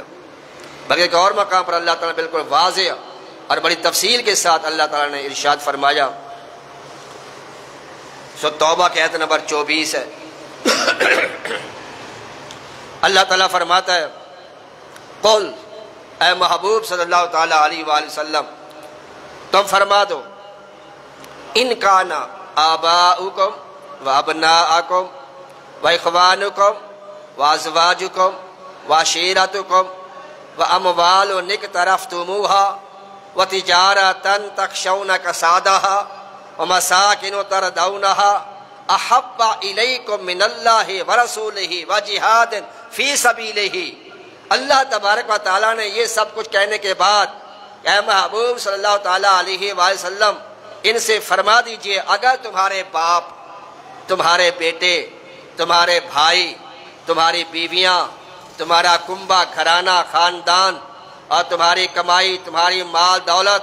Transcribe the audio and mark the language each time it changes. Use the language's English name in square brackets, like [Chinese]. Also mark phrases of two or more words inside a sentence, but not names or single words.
[Urdu] بلکہ ایک اور مقام پر اللہ تعالیٰ نے بالکل واضح اور بڑی تفصیل کے ساتھ اللہ تعالیٰ نے ارشاد فرمایا، سورۃ توبہ کے آیت نمبر 24 ہے۔ اللہ تعالیٰ فرماتا ہے، قل، اے محبوب [Arabic] صلی اللہ تعالیٰ علیہ وآلہ وسلم [Urdu] تم فرما دو، [Arabic] ان کان آباؤکم و ابناءکم و اخوانکم و ازواجکم و عشیرتکم و اموال اقترفتموها و تجارتا تخشون کسادها و مساکن ترضونها احب الیکم من اللہ ورسولہ و جہاد فی سبیلہ۔ [Urdu] اللہ تبارک و تعالیٰ نے یہ سب کچھ کہنے کے بعد اے محبوب [Arabic] صلی اللہ تعالیٰ علیہ وآلہ وسلم [Urdu] ان سے فرما دیجئے، اگر تمہارے باپ، تمہارے بیٹے، تمہارے بھائی، تمہاری بیویاں، تمہارا کنبہ گھرانہ خاندان اور تمہاری کمائی، تمہاری مال دولت،